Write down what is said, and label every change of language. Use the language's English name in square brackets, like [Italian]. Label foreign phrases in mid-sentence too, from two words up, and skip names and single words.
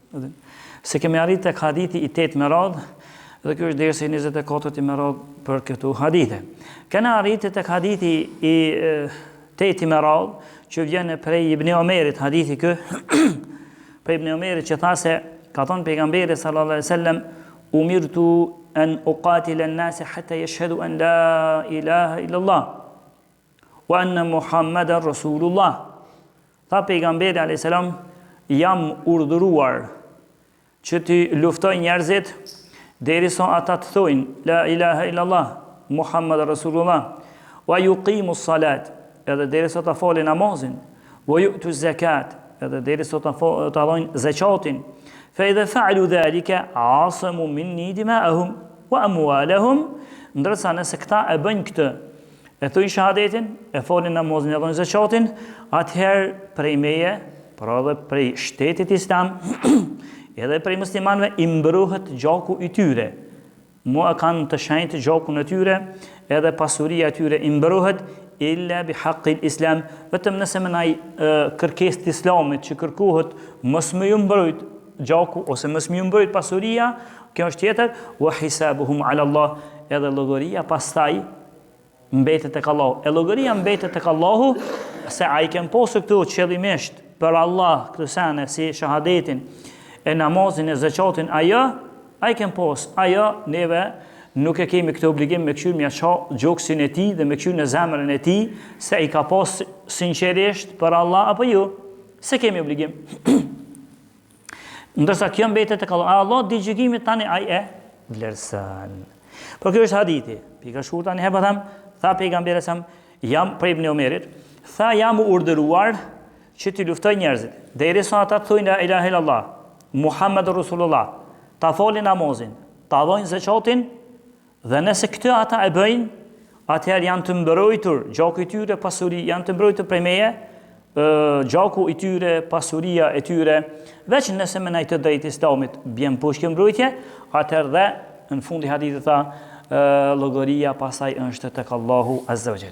[Albanian] Se kemi arritë tek hadithi i 8 me radhë, dhe kjo është dersi 24 i me radhë për këtu hadithe. Kena arriti tek hadithi i 8 me radhë, që vjen prej Ibn Omerit, hadithi kë, prej Ibn Omerit që tha se ka thonë pejgamberi [Arabic] صلى الله عليه وسلم, أمرت أن أقاتل الناس حتى يشهدوا أن لا إله إلا الله وأن محمدا رسول الله. [Albanian] Tha pejgamberi [Arabic] عليه السلام, [Albanian] jam urdhëruar që të luftoj njerëzit derisa ata të thojnë [Arabic] لا إله إلا الله محمدا رسول الله, ويقيموا الصلاة, [Albanian] edhe derisa ta falin namazin, [Arabic] ويؤتوا الزكاة, [Albanian] edhe derisa ta dhojnë zakatin. [Arabic] فإذا فعلوا ذلك عصموا مني دماءهم وأموالهم, [Albanian] ndërsa nëse këta e bëjnë këtë, e thojnë shahadetin, e falin namazin, e dhojnë zakatin, atëherë prej meje, pra edhe prej shtetit islam, edhe prej muslimanëve i mbrohet gjaku i tyre. Mua kanë të shenjtë gjakun e tyre, edhe pasuria e tyre i mbrohet, [Arabic] إلا بحق الإسلام, [Albanian] vetëm nëse me naj kërkesë të islamit që kërkohet mos më ju mbrojt gjaku ose mos më ju mbrojt pasuria, kjo është tjetër, [Arabic] وحسابهم على الله, [Albanian] edhe llogaria pastaj mbetet tek Allahu. E llogaria mbetet tek Allahu, se ai ken posë këtu qëllimisht për Allah, këtë sene si shahadetin, e namazin, e zakatin, ajo ai ken posë, ajo neve nuk e kemi këtë obligim me këshyr mja qa gjoksin e ti dhe me këshyr në zemrën e ti, se i ka pas sinqerisht për Allah apo ju, se kemi obligim. Ndërsa kjo mbetet tek Allah, Allah di gjykimit tani ai e vlerëson. Por kjo është hadithi. Pika shkurtë tani hapa tham, tha pejgamberi sa jam për Ibn Omerit, tha jam urdhëruar që të luftoj njerëzit, derisa ata thojnë [Arabic] لا إله إلا الله محمد رسول الله, [Albanian] ta falin namazin, ta dhojnë zakatin, dhe nëse këtë ata e bëjnë, atëherë janë të mbrojtur, gjaku i tyre, pasuri, janë të mbrojtur prej meje, gjaku i tyre, pasuria e tyre, veç nëse me najtë të drejtë islamit bjen poshtë mbrojtje, atëherë dhe në fundi hadithit tha, llogaria pasaj është tek Allahu [Arabic] عز وجل.